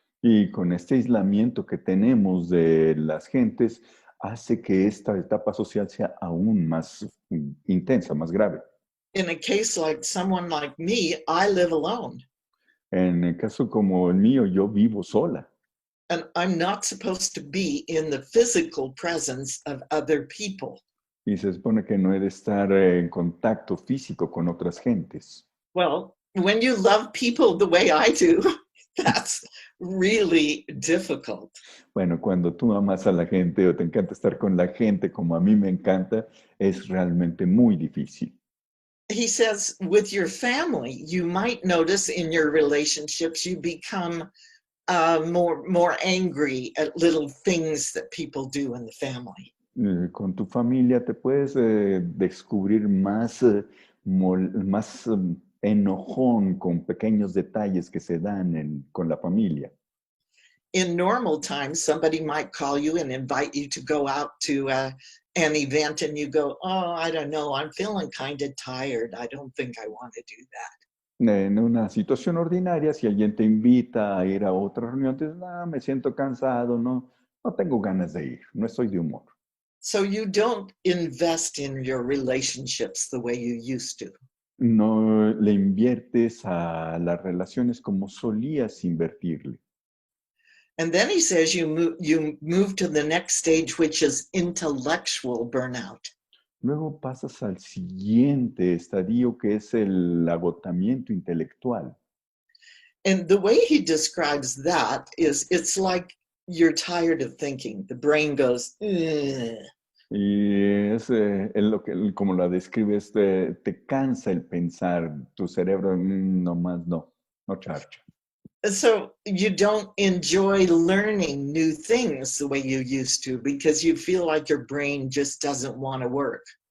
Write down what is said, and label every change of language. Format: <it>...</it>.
<es>Y con este aislamiento que tenemos de las gentes, hace que esta etapa social sea aún más intensa, más grave.</es> <en>In a case like someone like me, I live alone.</en> <es>En el caso como el mío, yo vivo sola</es> <en>And I'm not supposed to be in the physical presence of other people.</en> <es>y se supone que no he de estar en contacto físico con otras gentes.</es> <en>Well, when you love people the way I do, that's really difficult.</en> <es>Bueno, cuando tú amas a la gente o te encanta estar con la gente como a mí me encanta, es realmente muy difícil.</es> <en>He says, with your family, you might notice in your relationships, you become more angry at little things that people do in the family.</en> <es>Con tu familia te puedes descubrir más, más enojón con pequeños detalles que se dan con la familia.</es> <en>In normal times, somebody might call you and invite you to go out to an event, and you go, oh, I don't know, I'm feeling kind of tired. I don't think I want to do that.</en> <es>En una situación ordinaria, si alguien te invita a ir a otra reunión, te dices, me siento cansado, no tengo ganas de ir, no estoy de humor.</es> <en>So you don't invest in your relationships the way you used to.</en> <es>No le inviertes a las relaciones como solías invertirle.</es> <en>And then he says you move to the next stage, which is intellectual burnout.</en> <es>Luego pasas al siguiente estadio, que es el agotamiento intelectual.</es> <en>And the way he describes that is it's like you're tired of thinking. The brain goes, ugh.</en> <es>Y es como la describes, te cansa el pensar, tu cerebro nomás no charcha.</es> <en>So you don't enjoy learning new things the way you used to because you feel like your brain just doesn't want to work.</en>